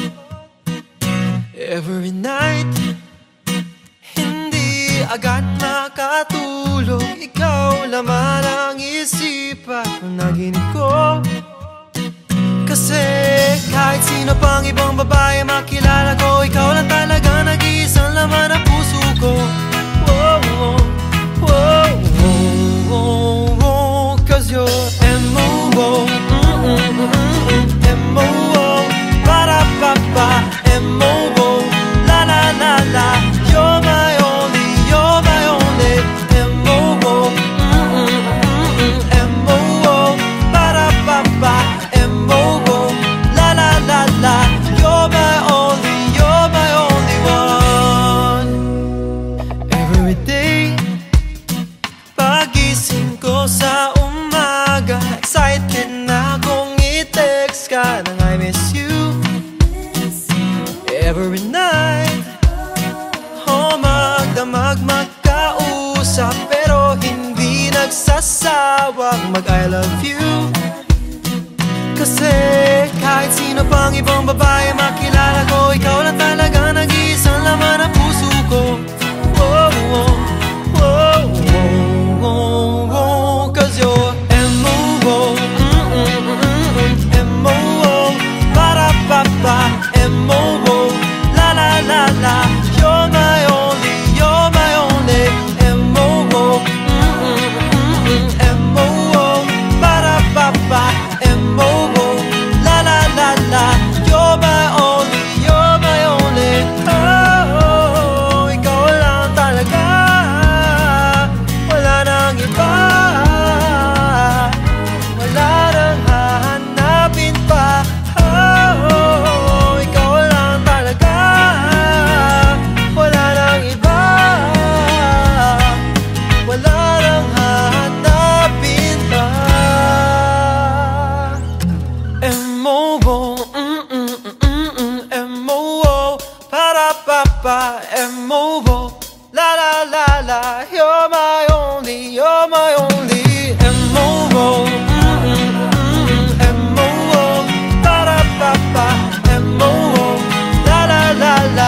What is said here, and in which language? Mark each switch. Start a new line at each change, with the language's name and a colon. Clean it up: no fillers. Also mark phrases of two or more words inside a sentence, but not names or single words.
English: Every night,
Filipino: hindi agad makatulog. Ikaw laman ang isipan panaginip ko. Kasi kahit sino pang ibang babae makilala ko, ikaw lang talaga nag-iisang laman ang puso ko.
English: Whoa, whoa, whoa, whoa, whoa, cause you're M.O.O. M.O.O. Ba-da-ba-ba. M.O.O. La la la la. You're my only, you're my only. M.O.O. M.O.O. Ba-da-ba-ba. M.O.O. La la la la. You're my only, you're my only one. Every day,
Filipino: pagising ko sa umaga, excited na akong i-text ka nang
English: I miss you. Every night,
Filipino: magdamag magkausap, pero hindi nagsasawang mag-
English: I love you.
Filipino: Kasi kahit sino pang ibang babae makilala ko, ikaw lang talaga nag-iisang laman ang puso ko.
English: Whoa, whoa, whoa, whoa, whoa, whoa, cause you're M.O.O. M.O.O. Ba-da-ba-ba. M.O.O. La la la la. You're my only, you're my only. M.O.O. M.O.O. Ba-da-ba-ba. M.O.O. La la la la. You're my only, you're my only.
Filipino: Oh, ikaw lang talaga, wala nang iba, wala nang hahanapin pa. Oh, ikaw lang talaga, wala nang iba, wala nang hahanapin pa.
English: M.O.O. M.O.O. Para-pa-pa. M.O.O. La la la la. You're my only, you're my only. M.O.O. M.O.O. Para-pa-pa. M.O.O. La la la la.